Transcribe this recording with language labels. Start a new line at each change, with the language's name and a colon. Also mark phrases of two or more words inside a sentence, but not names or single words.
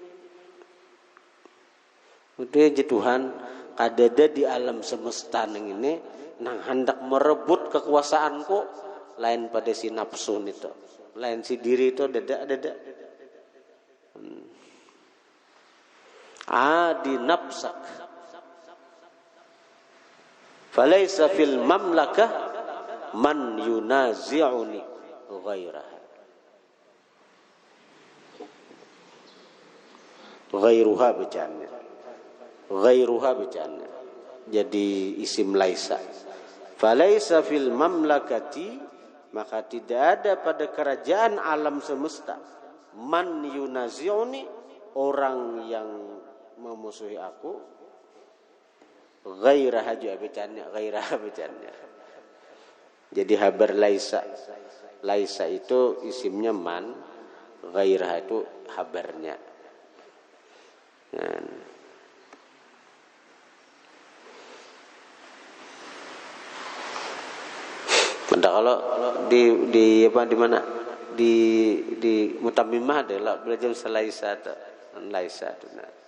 Banjar: Udah aja Tuhan kadada di alam semesta ini nang hendak merebut kekuasaanku lain pada si nafsu itu, lain si diri itu ada.
Arabic: عاد نفسك فليس في المملكة من ينازعني غيرها غيرها bacanya jadi isim laisa. فليس في المملكة,
Banjar: maka tidak ada pada kerajaan alam semesta
Arabic: من ينازعني,
Banjar: orang yang memusuhi aku, ghairaha juga bacanya. Jadi habar laisa itu isimnya man, ghairaha itu habarnya. Nah. Kalau di mana di mutammimah adalah belajar laisa itu nah.